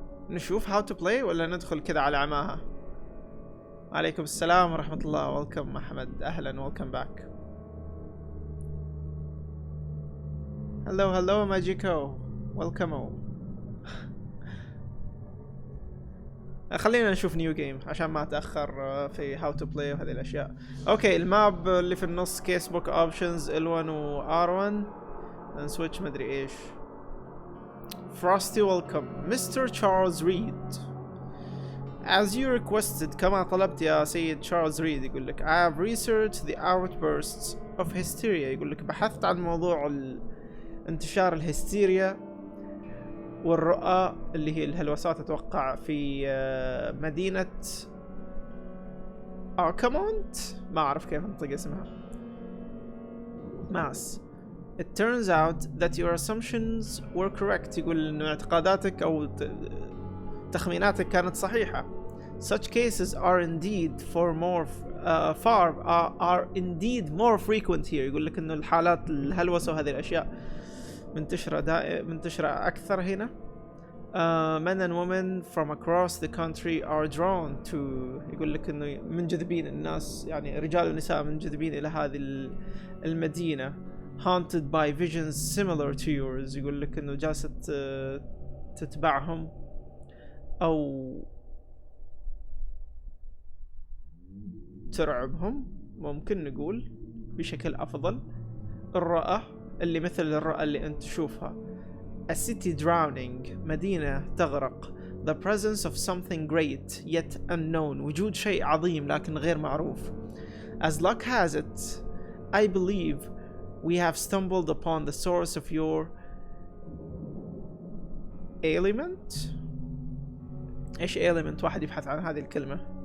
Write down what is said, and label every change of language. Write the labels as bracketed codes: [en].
[ar] نشوف [en] how to play [ar] ولا ندخل كذا على عماها؟ عليكم السلام ورحمة الله. [en] welcome Ahmed, [ar] أهلا [en] welcome back. hello Magico welcome home. [ar] خلينا نشوف نيو جيم عشان ما اتاخر في هاو تو بلاي وهذه الاشياء. اوكي الماب اللي في النص كيس بوك اوبشنز L1 و R1 نسويتش مدري ايش. [en] Frosty welcome Mr. Charles Reed as you requested. [ar] كما طلبت يا سيد تشارلز ريد. يقول لك [en] I have researched the outbursts of hysteria. [ar] يقول لك بحثت عن موضوع انتشار الهستيريا والرؤى اللي هي الهلوسات اتوقع في مدينة اركامونت، ما اعرف كيف انطق اسمها. ماس. [en] It turns out that your assumptions were correct. [ar] يقول انه اعتقاداتك او تخميناتك كانت صحيحة. [en] Such cases are indeed are indeed more frequent here. [ar] يقول لك انه الحالات الهلوسة وهذه الاشياء منتشرة اكثر هنا. [en] Men and women from across the country are drawn to. [ar] يقول لك انه منجذبين الناس، يعني رجال ونساء منجذبين الى هذه المدينة. [en] Haunted by visions similar to yours. [ar] يقول لك انه جالسة تتبعهم او ترعبهم، ممكن نقول بشكل افضل. الرؤى اللي مثل الرؤى اللي انت تشوفها. [en] A city drowning. [ar] مدينة تغرق. [en] The presence of something great yet unknown. [ar] وجود شيء عظيم لكن غير معروف. [en] As luck has it, I believe we have stumbled upon the source of your ailment. [ar] ايش ailment؟ واحد يبحث عن هذه الكلمة.